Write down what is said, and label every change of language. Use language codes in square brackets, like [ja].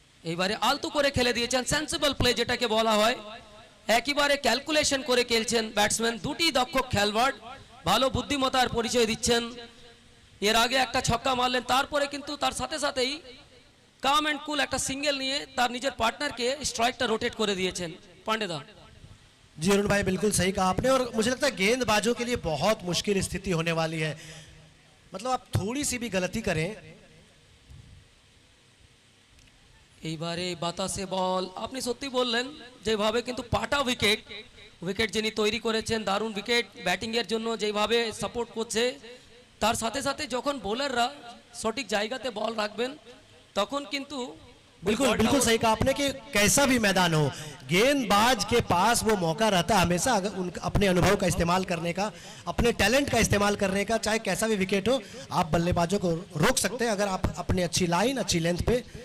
[bn] এইবারে আলতু করে খেলে দিয়েছেন, সেন্সিবল প্লে যেটাকে বলা হয়। একেবারে ক্যালকুলেশন করে খেলছেন ব্যাটসম্যান। দুটি দক্ষ খেলোয়াড়, ভালো বুদ্ধিমত্তার পরিচয় দিচ্ছেন। এর আগে একটা ছক্কা মারলেন, তারপরে কিন্তু তার সাথে সাথেই কাম এন্ড কুল একটা সিঙ্গেল নিয়ে তার নিজের পার্টনারকে স্ট্রাইকটা রোটেট করে দিয়েছেন পাंडेदा। [hi] जी अरुण भाई, बिल्कुल सही कहा आपने। और मुझे लगता है गेंदबाजों के लिए बहुत मुश्किल स्थिति होने वाली है। मतलब आप थोड़ी सी भी गलती करें। [bn] এইবারে বাতাসে বল। আপনি সত্যি বললেন, যেভাবে কিন্তু পাটা উইকেট যিনি তৈরি করেছেন, দারুণ উইকেট। ব্যাটিং এর জন্য যেভাবে সাপোর্ট করছে, তার সাথে সাথে যখন বোলাররা সঠিক জায়গাতে বল রাখবেন তখন কিন্তু [hi] बिल्कुल बिल्कुल सही कहा आपने कि कैसा भी मैदान हो, गेंदबाज के पास वो मौका रहता है हमेशा, अगर उन अपने अनुभव का इस्तेमाल करने का, अपने टैलेंट का इस्तेमाल करने का। चाहे कैसा भी विकेट हो, आप बल्लेबाजों को रोक सकते हैं अगर आप अपनी अच्छी लाइन, अच्छी लेंथ पे।